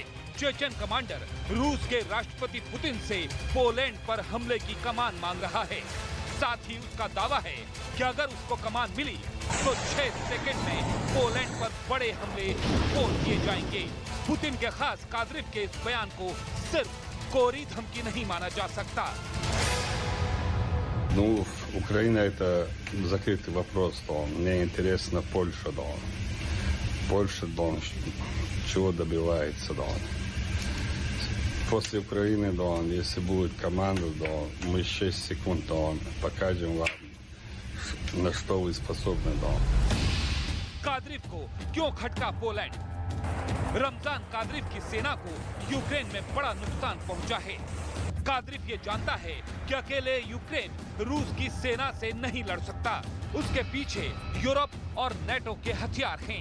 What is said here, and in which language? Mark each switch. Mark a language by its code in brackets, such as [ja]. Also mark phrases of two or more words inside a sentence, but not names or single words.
[hi] चेचन कमांडर रूस के राष्ट्रपति पुतिन से पोलैंड पर हमले की कमान मांग रहा है। साथ ही उसका दावा है कि अगर उसको कमान मिली तो 6 सेकंड में पोलैंड पर बड़े हमले बोल किए जाएंगे। पुतिन के खास कादिरव के इस बयान को सिर्फ कोरी धमकी नहीं माना जा सकता। [ru] Ну, Украина это закрытый вопрос, то мне интересно Польша, да. Польша, да, чего добивается, да. После Украины, да, если будет команда, да, мы 6 секунд, да, покажем вам, на что вы способны, да. [hi] कादिरव को क्यों खटका पोलैंड? रमजान कादिरव की सेना को यूक्रेन में बड़ा नुकसान पहुंचा है। कादिरव ये जानता है कि अकेले यूक्रेन रूस की सेना से नहीं लड़ सकता। उसके पीछे यूरोप और नेटो के हथियार हैं।